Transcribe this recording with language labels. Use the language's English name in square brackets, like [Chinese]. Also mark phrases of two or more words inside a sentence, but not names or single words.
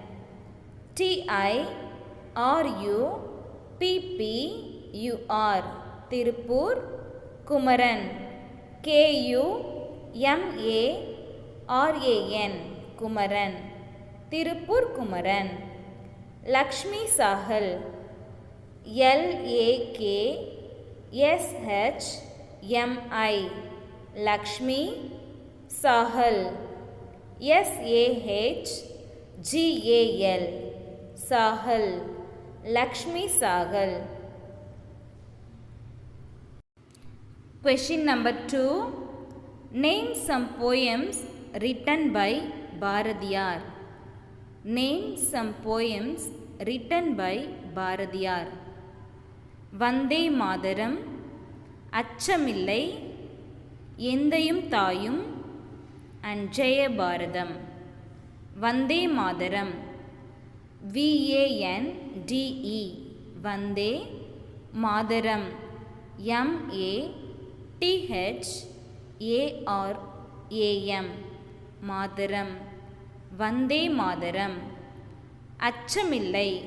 [English] T-I-R-U-P-P-U-R Tirupur Kumaran. K-U-M-A-R-A-N Kumaran. Tirupur Kumaran. Lakshmi Sahal. L-A-K-S-H-M-I Lakshmi Sahal. S-A-H-G-A-L Sahal. Lakshmi Sahal. Question number 2. Name some poems written by Bharatiyar. Name some poems written by Bharatiyar. Vande Madaram, Achamillai, Endayum Thayum and Jaya Bharatam. Vande Madaram. V-A-N-D-E Vande Madaram. M-A-T-H-A-R-A-M Madaram. Vande Madaram. Achamillai.